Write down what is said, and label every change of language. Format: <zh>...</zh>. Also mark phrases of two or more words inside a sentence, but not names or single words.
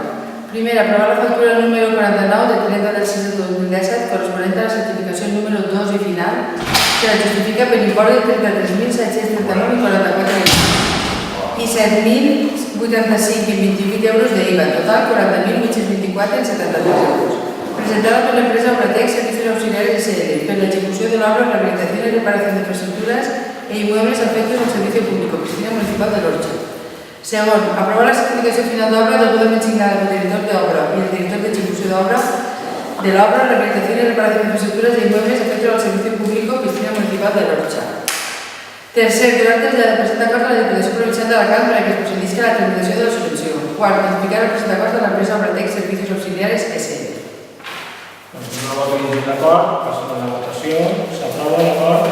<ca>Primer, aprovar la factura número 49 de 30 del 6 del 2017 corresponent a la certificació número 2 i final que la justifica per l'import de 33.739 i 44 euros i 7.085 i 28 euros d'IVA, total 40.824 i 73 euros. Presentada per l'empresa Obratec Servicios Auxiliares S.A. per l'execució de l'obra,</ca> <es>rehabilitación y reparación de infraestructuras e inmuebles a efectos del Servicio Público, Oficina Municipal de l'Orxa.</es> <ca>Segon, aprovar la certificació final d'obra degudament signada pel director d'obra i el director d'execució d'obra de l'obra,</ca> <es>rehabilitación y reparación de infraestructuras e inmuebles a efectos del Servicio Público, Oficina Municipal de l'Orxa.</es> <ca>Tercer, donar temps de presentar acord a la Diputació Provincial d'Alacant per a que es procedisca a la tramitació de la subvenció. Quart, notificar el present acord a l'empresa Obratec Servicios Auxiliares S.A. Doncs no vol dir d'acord, passem a la votació. S'aprova l'acord?</ca>